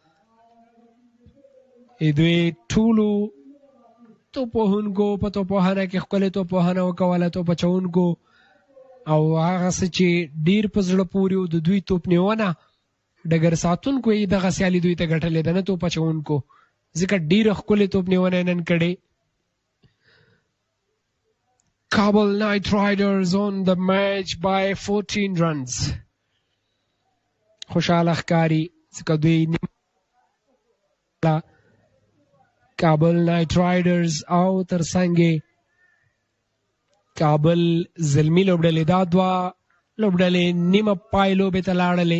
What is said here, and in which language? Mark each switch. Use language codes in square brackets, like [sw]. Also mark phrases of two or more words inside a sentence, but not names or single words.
[ps] دوی ټولو توپوهونکو په توپوهنه کې ښکلې توپوهنه وکوله. توپ اچوونکو او هغه څه چې ډېر په زړه پورې و د دوی توپ نیونه ډګر ساتونکو یې دغه سیالي دوی ته ګټلې ده نه توپ اچوونکو ځکه ډېره ښکلې توپ نیونه یې نن کړې. [en] Kabul Knight Riders on the match by 14 runs. [ps] خوشحاله ښکاري ځکه دوی کابل نایټ رایډرز او ترڅنګ کابل زلمی لوبډلې دا 2 لوبډلې نیمه پای لوبې ته لاړلې.